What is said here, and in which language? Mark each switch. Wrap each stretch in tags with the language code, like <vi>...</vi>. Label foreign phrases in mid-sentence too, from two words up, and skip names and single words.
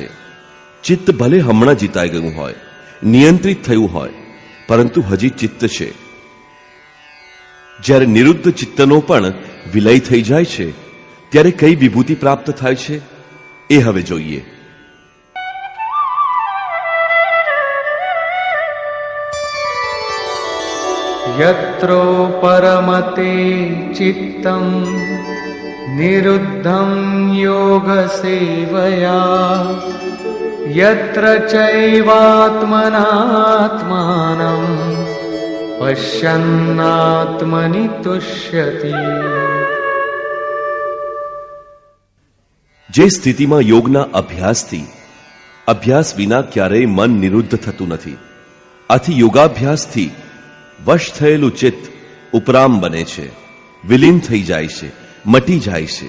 <gu>ચિત્ત ભલે હમણાં જીતાઈ ગયું હોય, નિયંત્રિત થયું હોય, પરંતુ હજી ચિત્ત છે. જ્યારે નિરુદ્ધ ચિત્તનો પણ વિલય થઈ જાય છે ત્યારે કઈ વિભૂતિ પ્રાપ્ત થાય છે એ હવે જોઈએ.</gu> <sa>यत्रो परमते चित्तं निरुद्धं योगसेवया यत्र चैवात्मनात्मानं पश्यन्नात्मनि तुष्यति।</sa> <gu>જે સ્થિતિમાં યોગના અભ્યાસથી અભ્યાસ વિના ક્યારેય મન નિરુદ્ધ થતું નથી, આથી યોગાભ્યાસથી વશ થયેલું ચિત્ત ઉપરામ બને છે, વિલીન થઈ જાય છે, મટી જાય છે.</gu>